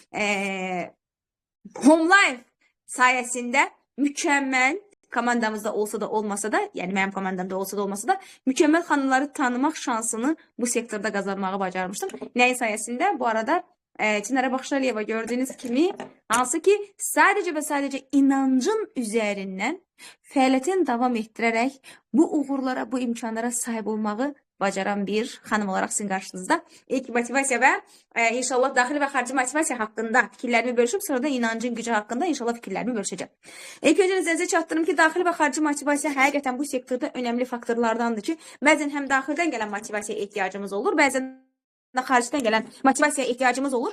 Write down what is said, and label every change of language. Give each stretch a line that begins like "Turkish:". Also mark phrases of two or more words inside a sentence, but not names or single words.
Azerbaijani: Home Life sayəsində mükəmməl komandamızda olsa da olmasa da, yəni mənim komandamda olsa da olmasa da mükəmməl xanımları tanımaq şansını bu sektorda qazanmağı bacarmışdım. Nəyin sayəsində? Bu arada Çinara Baxşaliyeva gördüğünüz kimi hansı ki
Turkish: sadece ve sadece inancın üzerinden
Azerbaijani: fəaliyyətini davam etdirərək bu uğurlara, bu imkanlara sahib olmağı bacaran bir xanım olarak sizin qarşınızda ilk motivasiya və inşallah daxili və xarici motivasiya haqqında fikirlərimi bölüşüb, sonra da inancın gücü haqqında inşallah fikirlərimi bölüşəcəm. İlk öncə nəzərinizə çatdırım ki, daxili və xarici motivasiya həqiqətən bu sektorda önəmli faktorlardandır ki, bəzən həm daxildən gələn motivasiyaya ehtiyacımız olur, bəzən xaricdən gələn motivasiyaya ehtiyacımız olur.